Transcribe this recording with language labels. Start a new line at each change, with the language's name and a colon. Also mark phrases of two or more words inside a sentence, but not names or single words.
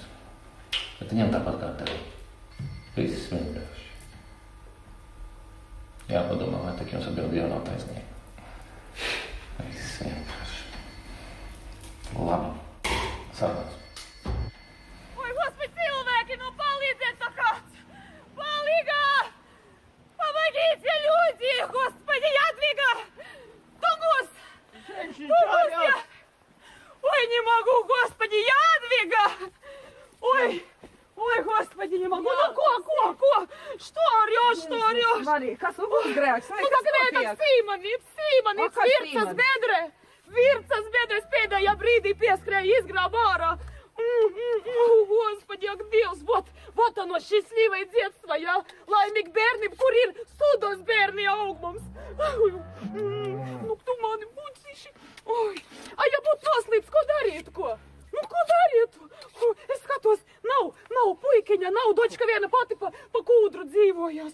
Latvian: Bet viņam tāpat kā tev. Viss vienkārši. Jāpadomā, vai tak jums atbildi jau nav taisnība. Viss vienkārši. Labi. Sarunāts. Oi, Господи, cilvēki, nu palīdziet tā kāds! Palīgā!
Russian: Помогите, люди! Господи, Jadviga! Тунгус! Тунгус, я! Ой, не могу, Господи, Jadviga! Ой, Господи, не могу! Ну, ko? Что орёшь?
Latvian: Marija, kas ugunsgrēks? Nu,
Russian: так это
Latvian: Sīmanīts, Vircas bedres pēdējā brīdī pieskrēja izgrāba ārā. Господи, ak Dievs,
Russian: вот оно, счастливое детство,
Latvian: ja? Laimīgi bērni, kur ir sudos bērni aug mums. Nu, tu mani buciši. A ja būtu noslīdis, ko darītu, ko? Nu, ko darītu? Es skatos, nav puikiņa, nav dočka viena pati pa kūdru dzīvojās.